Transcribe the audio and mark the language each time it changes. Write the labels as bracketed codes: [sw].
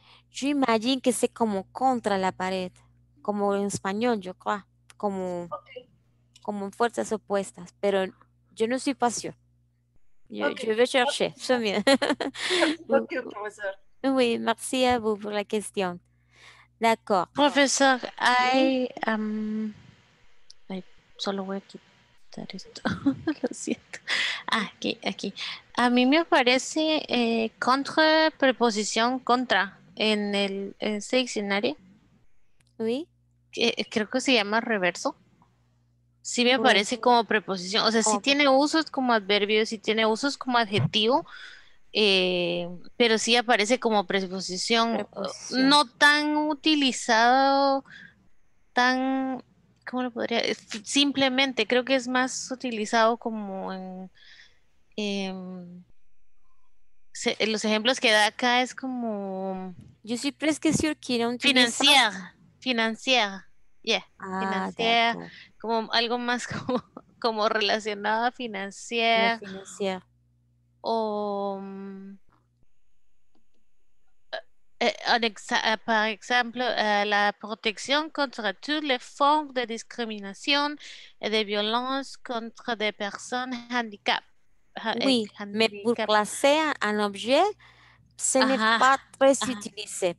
[fr] J'imagine que c'est [es] como contra la pared, como en español, yo creo, como en fuerzas opuestas, pero yo no [fr] suis pas sûre. Je vais chercher, c'est mieux. [es] Ok, profesor. [fr] Oui, merci à vous pour la question. D'accord. [es] Profesor, ay, solo voy a quitar esto. Lo siento. Aquí. A mí me aparece contra, preposición contra en ese diccionario. [fr] Oui. [es] Creo que se llama reverso. Sí me aparece como preposición. O sea, sí tiene usos como adverbio, sí tiene usos como adjetivo. Pero sí aparece como preposición. No tan utilizado, ¿cómo lo podría? Simplemente creo que es más utilizado como en los ejemplos que da acá es como yo soy [fr] presque sûre [es] que no financiera, yeah, financiera, como algo más como relacionado a financiera. [fr] O par exemple, [es] la protección contra [fr] toutes les formes de discrimination et de violence contre des personnes handicapées. Oui, mais pour placer un objet, ce n'est pas très utilisé.